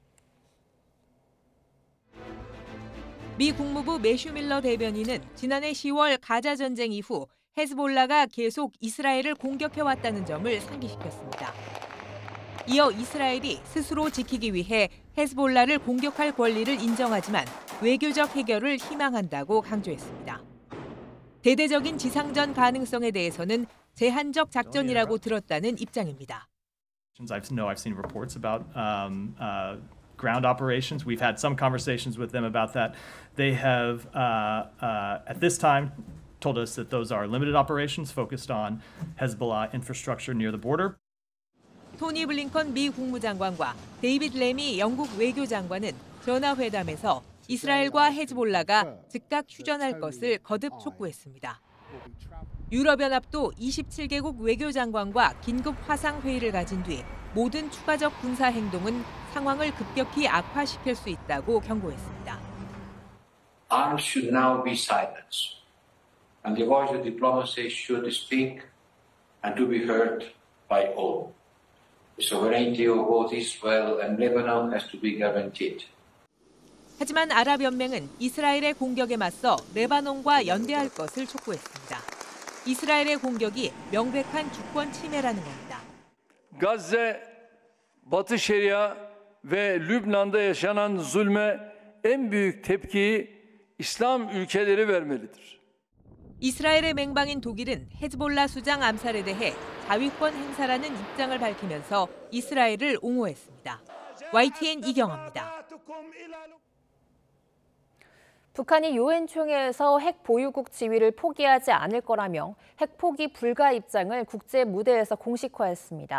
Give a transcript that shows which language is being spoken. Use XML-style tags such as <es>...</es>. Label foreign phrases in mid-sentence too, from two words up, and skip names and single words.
<ko>미 국무부 매슈 밀러 대변인은 지난해 10월 가자 전쟁 이후 헤즈볼라가 계속 이스라엘을 공격해왔다는 점을 상기시켰습니다. 이어 이스라엘이 스스로 지키기 위해 헤즈볼라를 공격할 권리를 인정하지만 외교적 해결을 희망한다고 강조했습니다. 대대적인 지상전 가능성에 대해서는 제한적 작전이라고 들었다는 입장입니다.</ko> <en>I've seen reports about ground operations. We've had some conversations with them about that. They have, at this time, told us that those are limited operations focused on Hezbollah infrastructure near the border.</en> <ko>토니 블링컨 미 국무장관과 데이빗 레미 영국 외교장관은 전화회담에서 이스라엘과 헤즈볼라가 즉각 휴전할 것을 거듭 촉구했습니다. 유럽연합도 27개국 외교장관과 긴급 화상회의를 가진 뒤 모든 추가적 군사 행동은 상황을 급격히 악화시킬 수 있다고 경고했습니다.</ko> <en>Arms should now be silenced, and the voice of diplomacy should speak and to be heard by all. The sovereignty of both Israel and Lebanon has to be guaranteed.</en> <ko>하지만 아랍연맹은 이스라엘의 공격에 맞서 레바논과 연대할 것을 촉구했습니다. 이스라엘의 공격이 명백한 주권 침해라는 겁니다.</ko> <tr>Gazze, Batı Şeria ve Lübnan'da yaşanan zulme en büyük tepkiyi İslam ülkeleri vermelidir.</tr> <ko>이스라엘의 맹방인 독일은 헤즈볼라 수장 암살에 대해 자위권 행사라는 입장을 밝히면서 이스라엘을 옹호했습니다. YTN 이경아입니다. 북한이 유엔 총회에서 핵 보유국 지위를 포기하지 않을 거라며 핵 포기 불가 입장을 국제 무대에서 공식화했습니다.</ko>